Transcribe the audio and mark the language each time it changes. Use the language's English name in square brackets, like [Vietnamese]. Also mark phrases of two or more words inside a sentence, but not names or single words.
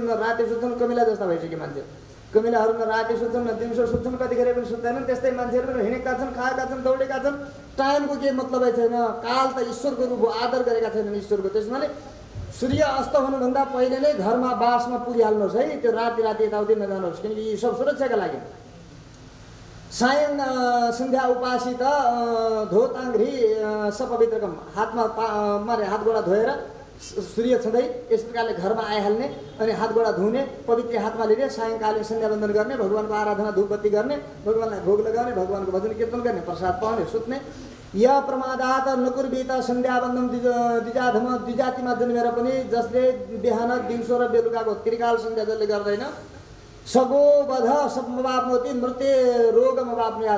[Nepali] न राति सुत्छन्, कमिला जस्ता भइसक्यो मान्छे। कमिलाहरू न राति सुत्छन् न दिउँसो सुत्छन्, कतिखेर पनि सुत्दैनन्। त्यस्तै मान्छेहरू पनि हिँडेका छन्, खाएका छन्, दौडेका छन्। टाइमको केही मतलबै छैन। काल त ईश्वरको रूप हो, आदर गरेका छैनन् ईश्वरको। त्यसमाले सूर्य अस्त हुनुभन्दा पहिले नै घरमा बासमा पुगिहाल्नुहोस् है। त्यो राति यताउति नजानुहोस्, किनकि यी सब सुरक्षाका लागि। [Sanskrit] सायं सन्ध्या उपासित धोताङ्घ्री सपवित्रकम। [Nepali] हातमा मारे हात गोडा धोएर सूर्य छँदै यस प्रकारले घरमा आइहाल्ने अनि हात गोडा धुने, पवित्र हातमा लिने, सायङ्कालीन सन्ध्यावन्दन गर्ने, भगवानको आराधना धूपबत्ती गर्ने, भगवानलाई भोग लगाउने, भगवानको भजन कीर्तन गर्ने, प्रसाद पाउने, सुत्ने। [Sanskrit] या प्रमादात नकुर्बित सन्ध्यावन्दन [Nepali] द्विजातिमा जन्मेर पनि जसले बिहान दिउँसो र बेलुकाको त्रिकाल सन्ध्या जसले गर्दैन [Sanskrit] सगो वध समवाप्नोति मृत्यु रोगमवाप्नुयात्।